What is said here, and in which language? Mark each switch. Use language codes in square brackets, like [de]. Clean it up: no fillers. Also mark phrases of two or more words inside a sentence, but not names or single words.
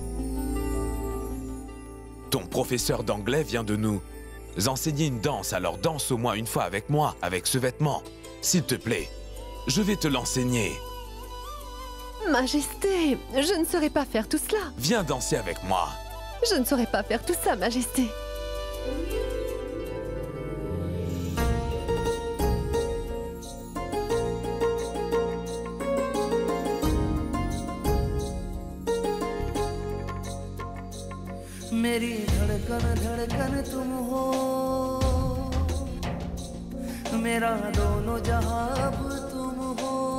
[fr] Ton professeur d'anglais vient de nous enseigner une danse, alors danse au moins une fois avec moi, avec ce vêtement. S'il te plaît, je vais te l'enseigner. Majesté, je ne saurais pas faire tout cela. Viens danser avec moi. Je ne saurais pas faire tout ça, Majesté. [hi] मेरी धड़कन धड़कन तुम हो, मेरा दोनों जहां अब तुम हो।